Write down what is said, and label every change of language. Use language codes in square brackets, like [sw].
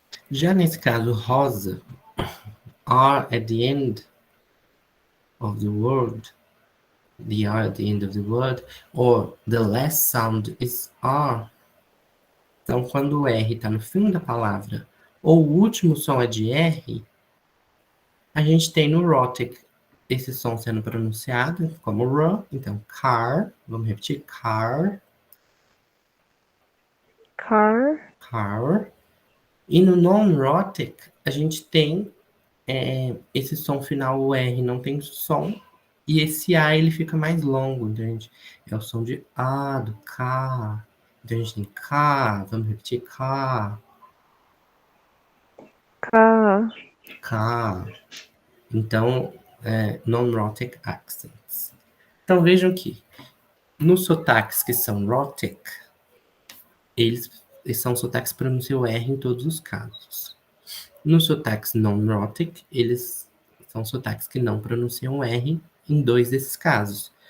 [en] Já nesse caso, rosa, R at the end of the word, the R at the end of the word, or the last sound is R. [pt] Então, quando o R está no fim da palavra, ou o último som é de R, a gente tem no rhotic esse som sendo pronunciado como R. Então, car, vamos repetir, car. [en] Car. Car. [pt] E no non-rhotic, a gente tem esse som final, o R não tem som, e esse A ele fica mais longo, entende? É o som de A, do K. Então a gente tem K, vamos repetir, K. [en] Car. K. [pt] Então, non-rhotic accents. Então vejam que nos sotaques que são rhotic, eles são sotaques que pronunciam o R em todos os casos. Nos sotaques non-rhotic, eles são sotaques que não pronunciam o R em 2 desses casos.